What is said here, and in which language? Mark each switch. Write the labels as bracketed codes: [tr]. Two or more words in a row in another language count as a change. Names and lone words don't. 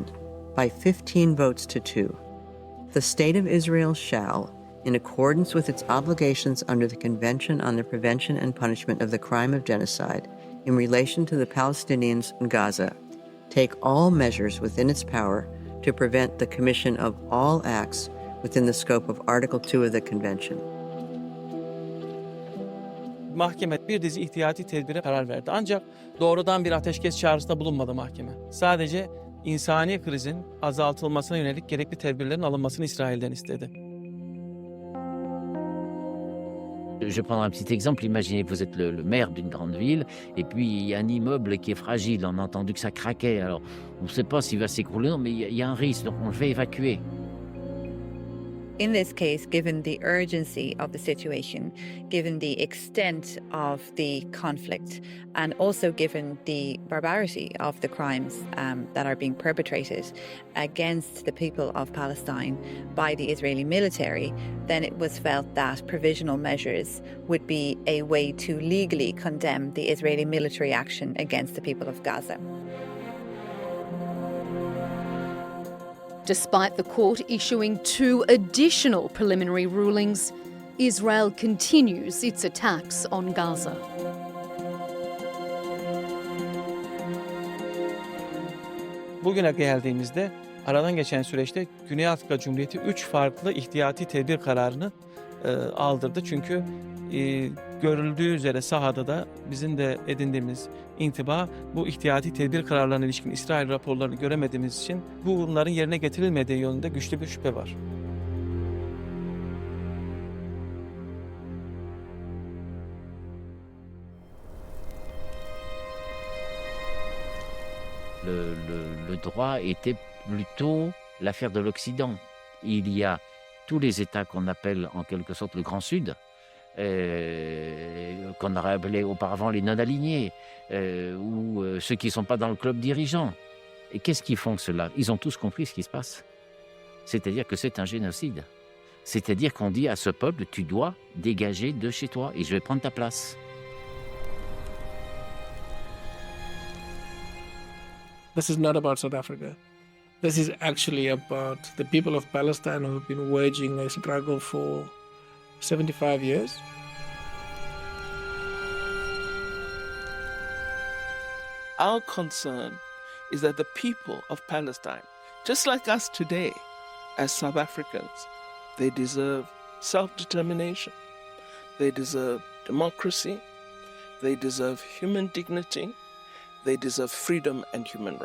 [en] By 15 votes to 2, the State of Israel shall, in accordance with its obligations under the Convention on the Prevention and Punishment of the Crime of Genocide in relation to the Palestinians in Gaza, take all measures within its power to prevent the commission of all acts within the scope of Article 2 of the Convention. [tr] Mahkeme bir dizi ihtiyati tedbire karar verdi. Ancak doğrudan bir ateşkes çağrısında bulunmadı mahkeme. Sadece insani krizin azaltılmasına yönelik gerekli tedbirlerin alınmasını İsrail'den istedi. [fr] Je prends un petit exemple. Imaginez que vous êtes le maire d'une grande ville et puis il y a un immeuble qui est fragile. On a entendu que ça craquait. Alors, on ne sait pas s'il va s'écrouler, mais il y a un risque, donc on le fait évacuer. [en] In this case, given the urgency of the situation, given the extent of the conflict, and also given the barbarity of the crimes that are being perpetrated against the people of Palestine by the Israeli military, then it was felt that provisional measures would be a way to legally condemn the Israeli military action against the people of Gaza. Despite the court issuing 2 additional preliminary rulings, Israel continues its attacks on Gaza. [tr] Bugüne geldiğimizde aradan geçen süreçte Güney Afrika Cumhuriyeti 3 farklı ihtiyati tedbir kararını aldırdı. Çünkü görüldüğü üzere sahada da bizim de edindiğimiz intiba bu ihtiyati tedbir kararlarına ilişkin İsrail raporlarını göremediğimiz için bunların yerine getirilmediği yönünde güçlü bir şüphe var. [fr] Le droit était plutôt l'affaire de l'Occident. Il y a tous les États qu'on appelle en quelque sorte le Grand Sud, qu'on aurait appelé auparavant les non-alignés, ou ceux qui ne sont pas dans le club dirigeant. Et qu'est-ce qu'ils font ceux-là? Ils ont tous compris ce qui se passe. C'est-à-dire que c'est un génocide. C'est-à-dire qu'on dit à ce peuple, tu dois dégager de chez toi et je vais prendre ta place. [en] This is not about South Africa. This is actually about the people of Palestine who have been waging a struggle for 75 years. Our concern is that the people of Palestine, just like us today, as South Africans, they deserve self-determination, they deserve democracy, they deserve human dignity, they deserve freedom and human rights.